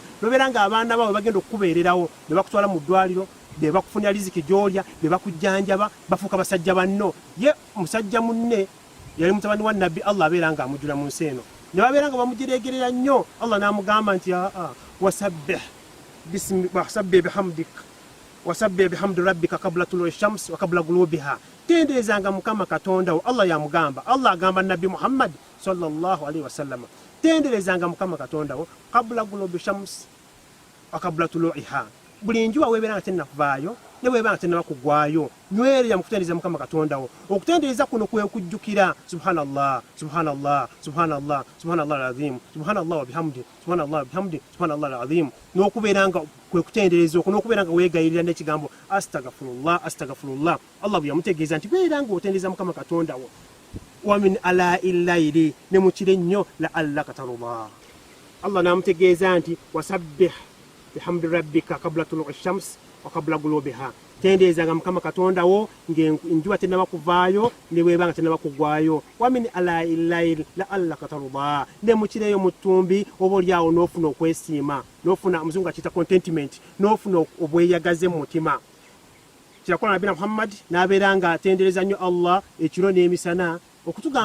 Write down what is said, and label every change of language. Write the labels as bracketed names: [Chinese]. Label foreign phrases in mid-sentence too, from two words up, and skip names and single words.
[Ganda] Nobeera ng'abaana bawe bagenda okukubeererawo, ne bakutwala mu ddwaliro, be bakufunira riziki gy'olya, be bakujjanjaba, bafuuka basajja banno. Ye musajja munne yali mutabani wa Nabbi Allah abeera nga amujjula mu nsi eno, ne babeera nga bamujereegerera nnyo. [Arabic] Allah [Ganda] n'amugamba nti [Arabic] وسبح بحمدك وسبح بحمد ربك قبل طلوع الشمس وقبل غروبها. [Ganda] Tenderezanga Mukama Katonda wo. Allah yamugamba, Allah agamba Nabbi Muhammad [Arabic] صلى الله عليه وسلم, [Ganda] tenderezanga Mukama Katonda wo [Arabic] قبل غروب الشمس وقبل طلوعها. [Ganda] Buli njuba weebeera nga tennavaayo ne weebeera nga tennaba kugwayo, nywerera mu kutendereza Mukama Katonda wo. Okutendereza kuno kwe kujjukira [Arabic] سبحان الله سبحان الله سبحان الله سبحان الله العظيم سبحان الله وبحمده سبحان الله وبحمده سبحان الله العظيم, [Ganda] n'okubeera nga kwe kutendereza okwo, n'okubeera nga weegayirira n'ekigambo [Arabic] أستغفر الله أستغفر الله. [Ganda] Allah bwe yamutegeeza nti beera nga otendereza Mukama Katonda wo. [Arabic] ومن آناء الليل, [Ganda] ne mu kiro ennyo [Arabic] لعلك ترضى. Allah [Ganda] n'amutegeeza nti [Arabic] وسبح بحمد ربك قبل طلوع الشمس وقبل غروبها. [Ganda] tendeezanga mukama katonda wo ng'enjuba tennaba kuvaayo ne bwebanga tennaba kugwayo [Arabic] ومن آناء الليل لعلك ترضى [Ganda] ne mukireyo mu ttumbi oba olyawo n'ofuna okwesiima n'ofuna omuzungu akiyita contentment n'ofuna obweyagaze mu mutima kirakola nabina Muhammad n'abeera nga atendereza nnyo Allah ekiro n'emisana okutugamba